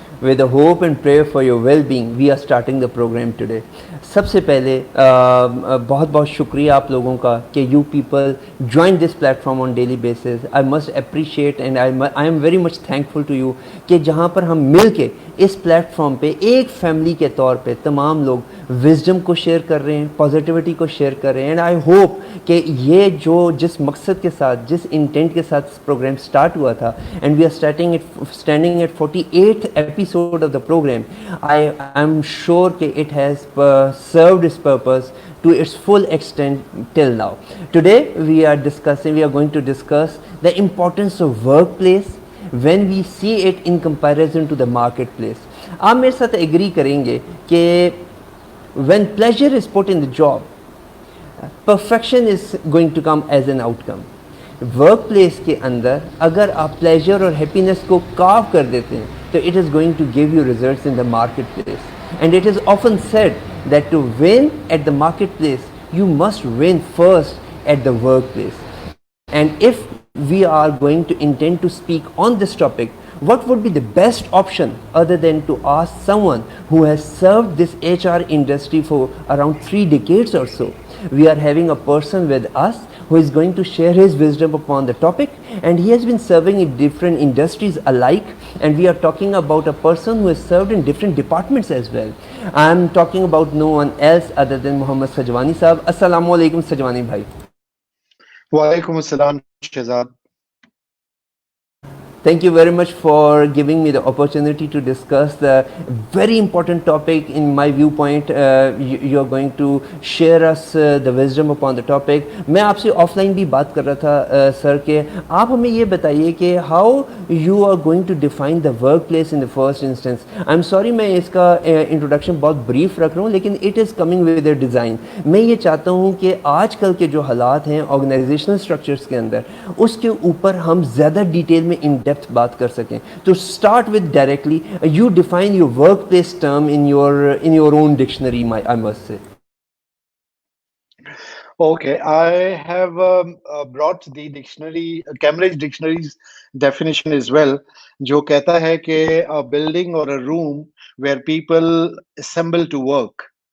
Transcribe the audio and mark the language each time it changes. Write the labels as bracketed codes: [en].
[en] With the hope and prayer for your well-being, we are starting the program today. [hi] सबसे पहले बहुत बहुत शुक्रिया आप लोगों का कि [en] you people join this platform on daily basis. I must appreciate and I am very much thankful to you [hi] कि जहाँ पर हम मिल के इस प्लेटफॉर्म पे एक फैमिली के तौर पे तमाम लोग विजडम को शेयर कर रहे हैं, पॉजिटिविटी को शेयर कर रहे हैं. [en] and I hope [hi] कि ये जो जिस मकसद के साथ, जिस इंटेंट के साथ प्रोग्राम स्टार्ट हुआ था, [en] And we are standing at 48th episode of the programme, I am sure कि it has served its purpose to its full extent till now. Today we are going to discuss the importance of workplace when we see it in comparison to the marketplace. [hi] आप मेरे साथ agree करेंगे कि [en] when pleasure is put in the job, perfection is going to come as an outcome. [hi] Work place के अंदर अगर आप pleasure और हैप्पीनेस को कार्व कर देते हैं तो [en] It is going to give you results in the market place. And it is often said that to win at the market place you must win first at the work place. And if we are going to intend to speak on this topic, what would be the best option other than to ask someone who has served this HR industry for around 3 decades or so? We are having a person with us who is going to share his wisdom upon the topic, and he has been serving in different industries alike, and we are talking about a person who has served in different departments as well. I am talking about no one else other than Mohammad Sajwani Sahab. Assalamu alaikum Sajwani bhai. Walaikum assalam, Shehzad. Thank you very much for giving me the opportunity to discuss the very important topic in my viewpoint. You are going to share us the wisdom upon the topic. [hi] मैं आपसे offline भी बात कर रहा था sir के आप हमें ये बताइए कि [en] how you are going to define the workplace in the first instance. I'm sorry [hi] मैं इसका इंट्रोडक्शन बहुत ब्रीफ रख रहा हूँ, लेकिन [en] it is coming with a design. [hi] मैं ये चाहता हूँ कि आजकल के जो हालात हैं ऑर्गेनाइजेशनल स्ट्रक्चर्स के अंदर, उसके ऊपर हम ज़्यादा डिटेल में इन डेप्थ बात कर सकें. [en] तो start with directly you define your work place term in your own dictionary. I must say. Okay, I have brought the dictionary, Cambridge Dictionary's definition as well, [hi] जो कहता है कि [en] a building or a room where people assemble to work.